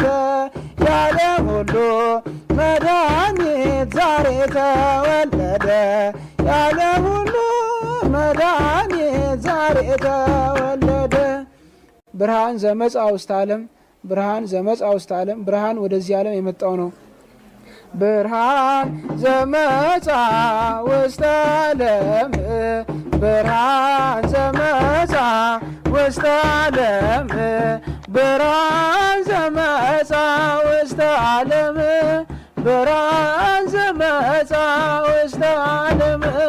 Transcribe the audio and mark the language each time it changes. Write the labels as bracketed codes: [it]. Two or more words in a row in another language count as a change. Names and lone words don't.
[am] የዓለም ሁሉ መድኃኒት ዛሬ ተወለደ። የዓለም ሁሉ መድኃኒት ዛሬ [gez] ተወለደ። ብርሃን ዘመጽአ ውስተ ዓለም ብርሃን ዘመጽአ ውስተ ዓለም [am] ብርሃን ወደዚህ ዓለም የመጣው ነው። [gez] ብርሃን ዘመጽአ ውስተ ዓለም ብርሃን ዘመጽአ ውስተ ዓለም ብርሃን ዘመጽአ ውስተ ዓለም ብርሃን ዘመጽአ ውስተ ዓለም